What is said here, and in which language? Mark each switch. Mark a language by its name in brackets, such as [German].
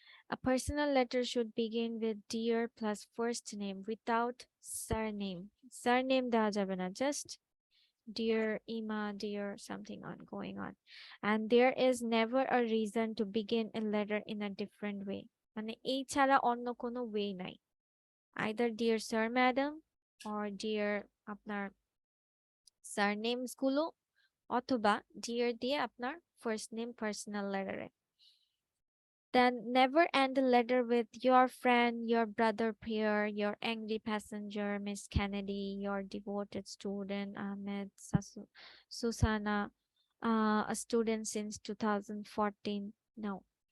[English] A personal letter should begin with dear plus first name without surname. Surname [Bangla] দেওয়া যাবে না, [English] just dear Ima, dear something on going on. And there is never a reason to begin a letter in a different way. [Bangla] মানে এই ছাড়া অন্য কোনো way নাই. [English] Either dear sir, madam, or dear আপনার surnames গুলো, অথবা dear দিয়ে আপনার first name personal letter এ. Then never end a letter with your friend, your brother Pierre, your angry passenger, Miss Kennedy, your devoted student, Ahmed, Susana, a student since 2014. No.